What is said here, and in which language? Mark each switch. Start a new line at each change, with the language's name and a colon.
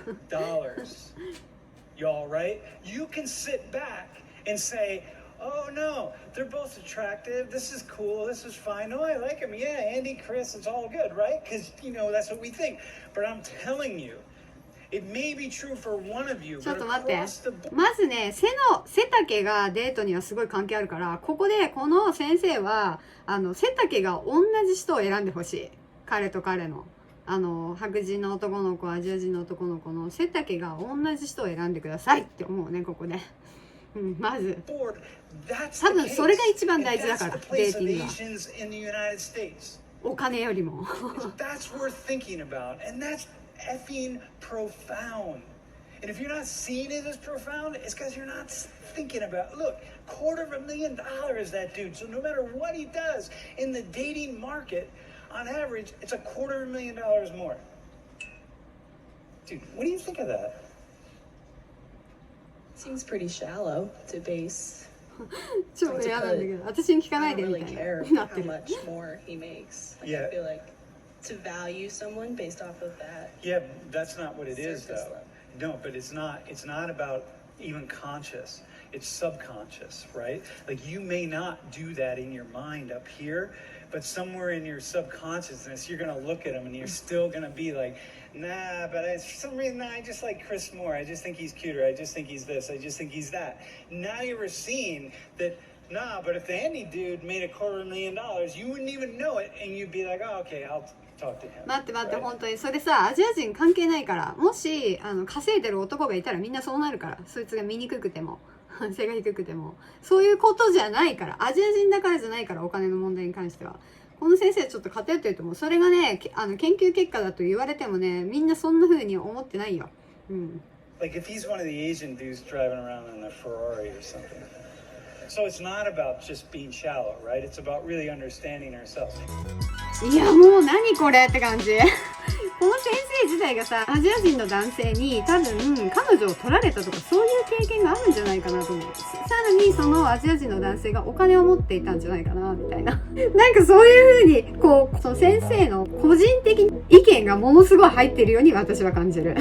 English: $250,000, y'all, right? You can sit back and say, oh no, they're both attractive, this is cool, this is fine, no, I like him, yeah, Andy, Chris, it's all good, right? Because, that's what we think. But I'm telling you, it may be true for one of you,
Japanese: ちょっ
English: but
Japanese: と待って。
English: across the board.
Japanese: まずね、背丈がデートにはすごい関係あるから、ここでこの先生は、背丈が同じ人を選んでほしい。彼と彼の。白人の男の子、アジア人の男の子の背丈が同じ人を選んでくださいって思うね、ここで。まず。多分それが一番大事だから、デーティングは。お金よりも。
English: That's worth thinking about, and that's effing profound. And if you're not seeing it as profound, it's because you're not thinking about it. Look, $250,000 that dude. So no matter what he does in the dating market, on average, it's $250,000 more. Dude, what do you think of that? Seems pretty shallow to base.
Japanese: 超嫌なんだけど、私に聞かないでみたいになってる。
English: How much more he makes. Like, I feel like to value someone based off of that. Yeah, that's not what it is, though. No, but it's not about even conscious. It's subconscious, right? Like, you may not do that in your mind up here, but somewhere in your subconsciousness, you're going to look at him and you're still going to be like, nah, but for some reason, I just like Chris more. I just think he's cuter. I just think he's this. I just think he's that. Now you're seeing that, nah, but if the Andy dude made $250,000, you wouldn't even know it, and you'd be like, oh, okay, I'll talk to him.
Japanese: 待って待って、本当にそれさ、アジア人関係ないから、もし稼いでる男がいたらみんなそうなるから、そいつが醜くても背が低くても、そういうことじゃないから、アジア人だからじゃないから、お金の問題に関しては。この先生ちょっと偏ってると思う。それがね、研究結果だと言われてもね、みんなそんな風に思ってないよ。うん。
English: Like if he's one of the Asian dudes driving around in a Ferrari or something. So it's not about just being shallow, right? It's about really understanding ourselves.
Japanese: いやもう何これって感じ。この先生自体がさ、アジア人の男性に多分彼女を取られたとかそういう経験があるんじゃないかなと思う。さらにそのアジア人の男性がお金を持っていたんじゃないかなみたいな。なんかそういう風にこうその先生の個人的意見がものすごい入ってるように私は感じる。